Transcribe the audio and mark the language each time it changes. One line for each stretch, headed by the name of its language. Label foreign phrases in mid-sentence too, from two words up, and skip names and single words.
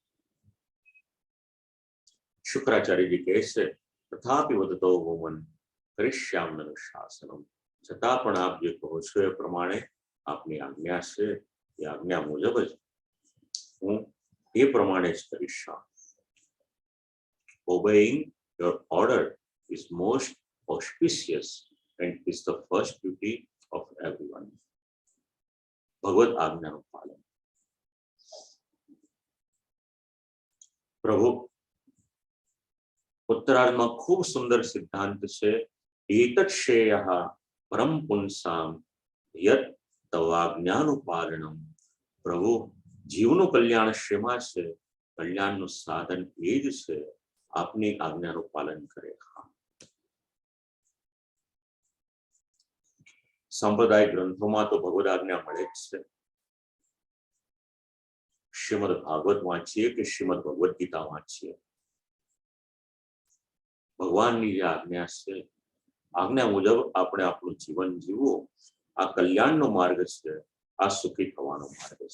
Gujarati: શુક્રાચાર્યજી કહે છે
Sanskrit: તથાપિ વદતો ભૂમન કરિષ્યામ્યનુશાસનમ,
Gujarati: છતાં પણ આપ જે કહો છો એ પ્રમાણે આપની આજ્ઞા છે, એ આજ્ઞા મુજબ જ હું એ પ્રમાણે જ કરીશ.
English: Obeying your order is most auspicious and is the first duty of everyone.
Gujarati: ભગવદ આજ્ઞાનું પાલન. પ્રભુ ઉત્તરાર્ધમાં ખૂબ સુંદર સિદ્ધાંત છે,
Sanskrit: एतत् श्रेयः परम पुंसाम यत् तवाज्ञानुपालनम। प्रभु,
Gujarati: જીવનું કલ્યાણ શેમાં છે? કલ્યાણનું સાધન એ જ છે આપની આજ્ઞાનું પાલન કરે. સંપ્રદાય ગ્રંથોમાં તો ભગવદ આજ્ઞા મળે જ છે. શ્રીમદ ભાગવત વાંચીએ કે શ્રીમદ ભગવદ ગીતા વાંચીએ, ભગવાનની જે આજ્ઞા છે, આજ્ઞા મુજબ આપણે આપણું જીવન જીવવું, આ કલ્યાણનો માર્ગ છે, આ સુખી થવાનો માર્ગ છે.